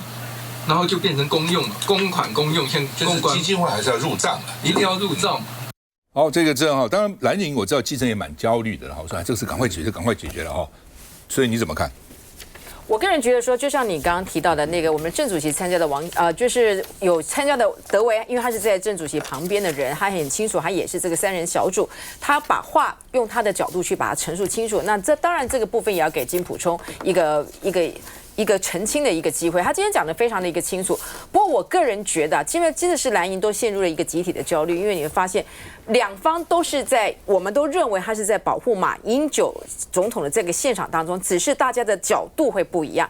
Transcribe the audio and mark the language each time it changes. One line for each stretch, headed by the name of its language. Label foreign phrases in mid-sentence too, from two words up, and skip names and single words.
Chinese: 然後就變成公用了，公款公用，像就是基金會還是要入賬，一定要入賬。好，這個正好，當然藍營我知道基層也蠻焦慮的了，我說這個事趕快解決，趕快解決了哈。所以你怎麼看？我個人覺得說，就像你剛剛提到的那個，我們鄭主席參加的就是有參加的德維，因為他是在鄭主席旁邊的人，他很清楚，他也是這個3人小組，他把話用他的角度去把它陳述清楚。那這當然這個部分也要給金溥聰一個澄清的一個機會，他今天講的非常的一個清楚。不過我個人覺得，因為真的是藍營都陷入了一個集體的焦慮，因為你會發現兩方都是我們都認為他是在保護馬英九總統的這個現場當中，只是大家的角度會不一樣。